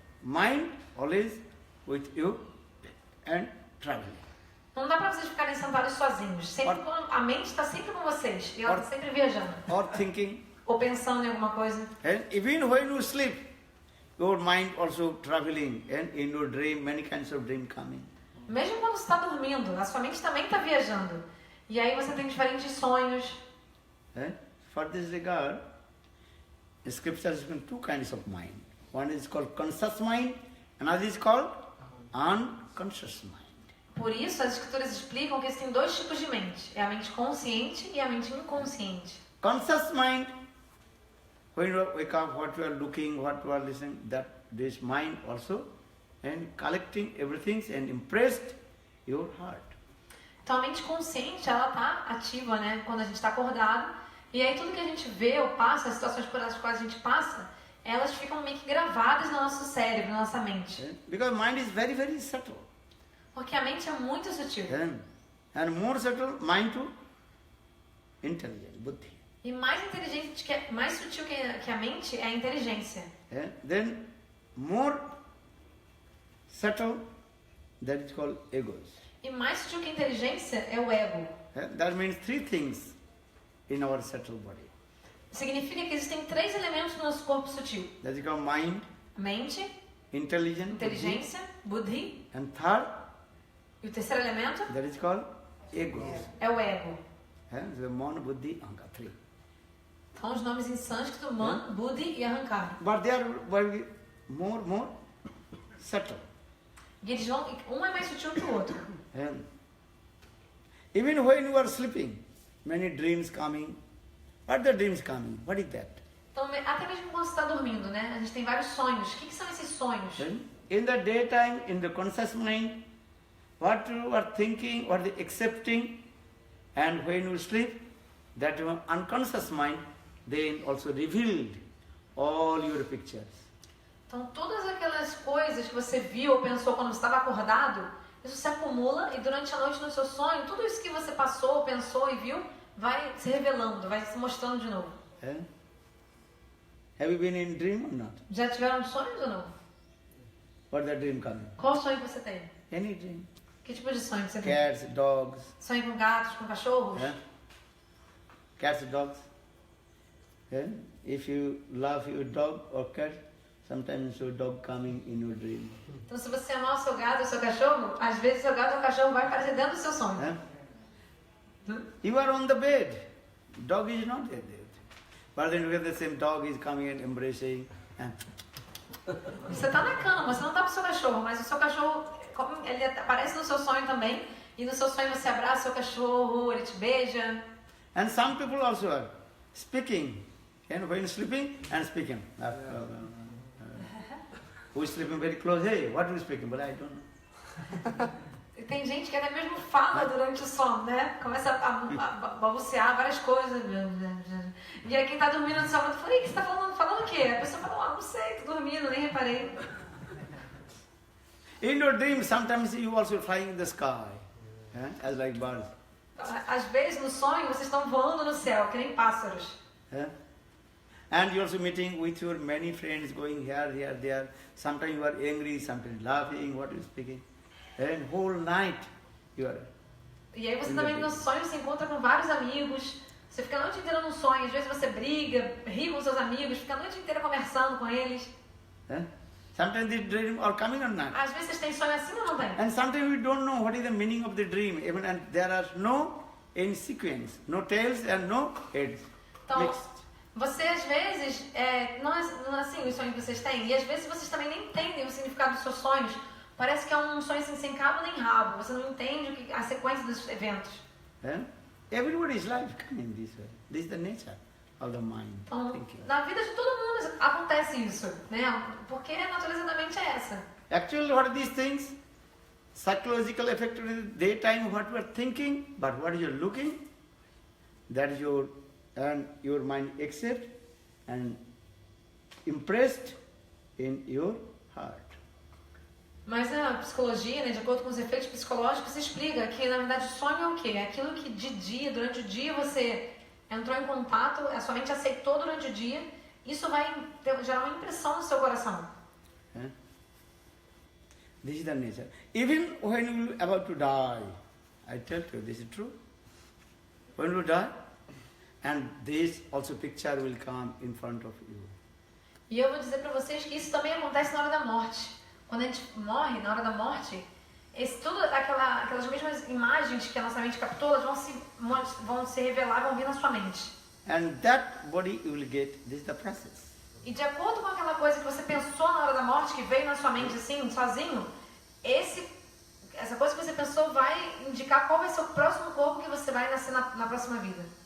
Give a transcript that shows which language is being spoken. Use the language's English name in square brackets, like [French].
[English] Mind always with you and traveling. [Portuguese] Não dá para vocês ficarem sentados sozinhos. Sempre a mente está sempre com vocês e ela está sempre viajando. [English] Or thinking. [Portuguese] Ou pensando em alguma coisa. [English] And even when you sleep, your mind also traveling, and in your dream, many kinds of dream coming. [Portuguese] Mesmo quando você está dormindo, a sua mente também está viajando. E aí você tem diferentes sonhos. [English] For this regard, the scriptures speak two kinds of mind. One is called conscious mind, another is called unconscious mind. [Portuguese] Por isso, as escrituras explicam que existem dois tipos de mente. É a mente consciente e a mente inconsciente. [English] Conscious mind, when you wake up, what you are looking, what you are listening, that this mind also, and collecting everything and impressed your heart. [Portuguese] Então a mente consciente, ela está ativa, né? Quando a gente está acordado. E aí tudo que a gente vê ou passa, as situações por as quais a gente passa, elas ficam meio que gravadas no nosso cérebro, na nossa mente. [English] Because mind is very, very subtle. [Portuguese] Porque a mente é muito sutil. [English] And more subtle, mind to intelligent, buddhi. [Portuguese] E mais sutil que a mente é a inteligência. [English] Then more subtle, that is called egos. [Portuguese] E mais sutil que a inteligência é o ego. [English] That means three things in our subtle body. [Portuguese] Significa que existem três elementos no nosso corpo sutil. [English] That is called mind, [Portuguese] Mente, [English] intelligence, [Portuguese] inteligência, buddhi. [English] and third, [Portuguese] E o terceiro elemento [English] that is called egos. [Portuguese] é o ego. [English] The man, buddhi, ahankara, three. [Portuguese] Então os nomes em sânscrito, man, buddhi e ahankara. [English] But they are very more subtle. [Portuguese] E eles vão, um é mais sutil que o outro. [English] Even when you are sleeping, many dreams coming. What are the dreams coming? What is that? [Portuguese] Então, até mesmo quando você está dormindo, né? A gente tem vários sonhos. O que são esses sonhos? [English] In the daytime, in the conscious mind, what you are thinking, what you are accepting, and when you sleep, that your unconscious mind then also revealed all your pictures. [Portuguese] Então, todas aquelas coisas que você viu ou pensou quando você estava acordado, isso se acumula e durante a noite no seu sonho, tudo isso que você passou, pensou e viu, vai se revelando, vai se mostrando de novo. [English] Have you been in dream or not? [Portuguese] Já tiveram sonhos ou não? [English] What the dream coming? [Portuguese] Qual sonho que você tem? [English] Any dream. [Portuguese] Que tipo de sonho que você tem? [English] Cats, dogs. [Portuguese] Sonho com gatos, com cachorros? [English] Cats, dogs. If you love your dog or cat, sometimes your dog coming in your dream. [Portuguese] Então, se você amar o seu gato ou o seu cachorro, às vezes o seu gato ou o cachorro vai aparecer dentro do seu sonho. [English] You are on the bed. Dog is not there. But then with the same dog is coming and embracing. [Portuguese] Você está na cama, você não está com o seu cachorro, mas o seu cachorro, ele aparece no seu sonho também. E no seu sonho você abraça o seu cachorro, ele te beija. [English] And some people also are speaking. And when sleeping and speaking. Who is sleeping very close? Hey, what are you speaking? But I don't know. [Portuguese] Tem gente que até mesmo fala durante o sono, né? Começa a balbuciar várias coisas. E aí quem tá dormindo no sábado fala, o que você tá falando? Falando o quê? A pessoa fala, não sei, tô dormindo, nem reparei. [English] In your dream, sometimes you also flying in the sky, as like birds. [Portuguese] Às vezes no sonho vocês estão voando no céu, que nem pássaros. [English] And you also meeting with your many friends, going here, there. Sometimes you are angry, sometimes laughing, what are you speaking? And whole night you are. [Portuguese] E aí você também no sonho se encontra com vários amigos. Você fica a noite inteira no sonho. Às vezes você briga, ri com seus amigos, fica a noite inteira conversando com eles. [English] Sometimes the dream are coming or not. [Portuguese] Às vezes vocês têm sonho assim ou não tem? [English] And sometimes we don't know what is the meaning of the dream. Even and there are no in sequence, no tails and no heads. [Portuguese] Então, [English] mixed. [Portuguese] Você às vezes, não é assim os sonhos que vocês têm, e às vezes vocês também nem entendem o significado dos seus sonhos. Parece que é um sonho assim, sem cabo nem rabo, você não entende a sequência dos eventos. [English] Everybody's life coming this way. This is the nature of the mind. [Portuguese] Então, na vida de todo mundo acontece isso, né? Porque a natureza da mente é essa. [English] Actually, what are these things? Psychological effect in the daytime, what you are thinking, but what you are looking, that is your mind accept and impressed in your heart. [Portuguese] Mas a psicologia, né, de acordo com os efeitos psicológicos, explica que na verdade o sonho é o quê? É aquilo que de dia, durante o dia você entrou em contato, a sua mente aceitou durante o dia, isso vai gerar uma impressão no seu coração. [English] This is the nature. Even when you are about to die, I tell you, this is true. When you die, and this also picture will come in front of you. [Portuguese] E eu vou dizer para vocês que isso também acontece na hora da morte. Quando a gente morre, na hora da morte, aquelas mesmas imagens que a nossa mente captou, elas vão se revelar, vão vir na sua mente. [English] And that body you will get, this is the process. [Portuguese] E de acordo com aquela coisa que você pensou na hora da morte, que veio na sua mente assim, sozinho, essa coisa que você pensou vai indicar qual vai ser o próximo corpo que você vai nascer na próxima vida.